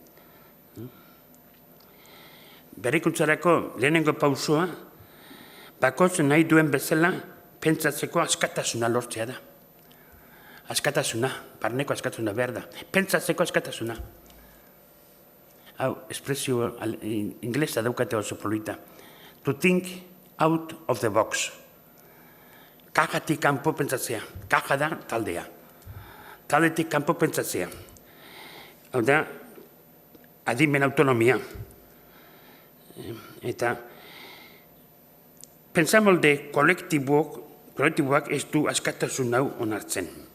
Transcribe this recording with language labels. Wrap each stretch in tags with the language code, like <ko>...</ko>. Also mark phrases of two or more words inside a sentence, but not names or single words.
<eu>Berrikuntzarako lehenengo pausua, bakoitzak nahi duen bezala pentsatzeko askatasuna lortzea da. Askatasuna, barneko askatasuna behar da. Pentsatzeko askatasuna. Hau, espresio inglesa daukate oso polita.</eu> <en>To think out of the box.</en> <eu>Kajatik kanpo pentsatzea. Kaja da taldea. Taldetik kanpo pentsatzea. Hau da, adimen autonomia. Eta pentsamolde kolektiboak ez du askatasun hau onartzen.</eu>